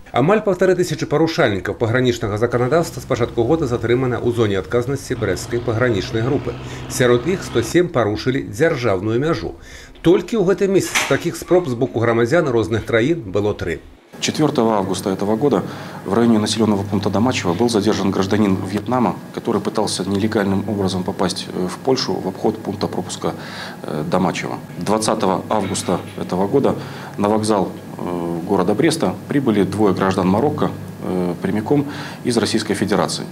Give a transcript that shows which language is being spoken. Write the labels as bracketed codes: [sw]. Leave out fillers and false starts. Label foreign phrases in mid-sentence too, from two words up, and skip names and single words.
[be] Амаль 1500 парушальнікаў пагранічнага заканадаўства з пачатку года затрымана ў зоне адказнасці брэсцкай пагранічнай групы. Сярод іх 107 парушылі дзяржаўную мяжу. Толькі ў гэтым месяцы такіх спроб з боку грамадзян розных краін было 3. [ru] 4 августа этого года в районе населенного пункта Дамачево был задержан гражданин Вьетнама, который пытался нелегальным образом попасть в Польшу в обход пункта пропуска Дамачево. 20 августа этого года на вокзал города Бреста прибыли 2 граждан Марокко прямиком из Российской Федерации.